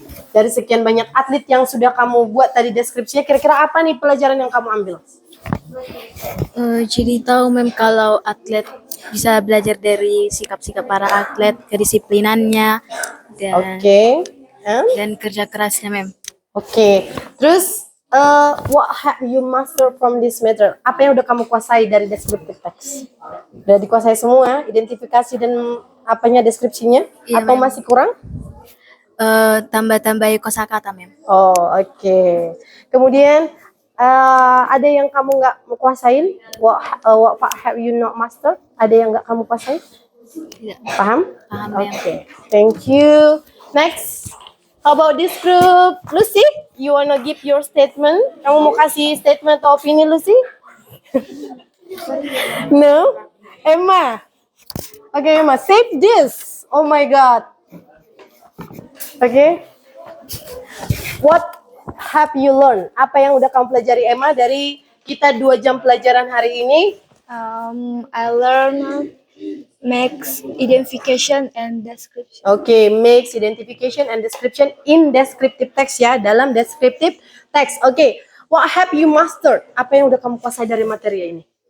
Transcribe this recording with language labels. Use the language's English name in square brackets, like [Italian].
[Indonesian] Dari sekian banyak atlet yang sudah kamu buat tadi deskripsinya, kira-kira apa nih pelajaran yang kamu ambil? Jadi tahu mem kalau atlet bisa belajar dari sikap-sikap para atlet, kedisiplinannya Oke. dan kerja kerasnya mem. Oke. Terus [English] what have you master from this matter? [Indonesian] Apa yang udah kamu kuasai dari descriptive text? Udah dikuasai semua, identifikasi dan apanya deskripsinya? Iya, Atau Mem. masih kurang? Tambah-tambah kosakata mem. Oh, oke. Kemudian ada yang kamu nggak kuasain? [English] What have you not mastered? [Indonesian] Ada yang nggak kamu kuasain? Tidak. Paham? Paham, Mem. [English] Oke. Thank you. Next. How about this group? Lucy, you wanna give your statement? [Indonesian] Kamu mau kasih statement atau opini, Lucy? [English] No? Emma? Okay, Emma, save this. Oh my God. Okay. What have you learned? [Indonesian] Apa yang udah kamu pelajari, Emma, dari kita 2 jam pelajaran hari ini? [English] I learn makes identification and description. Oke, makes identification and description in descriptive text ya, [Indonesian] dalam [English] descriptive text. Oke, what have you mastered? [Indonesian] Apa yang udah kamu kuasai dari materi ini?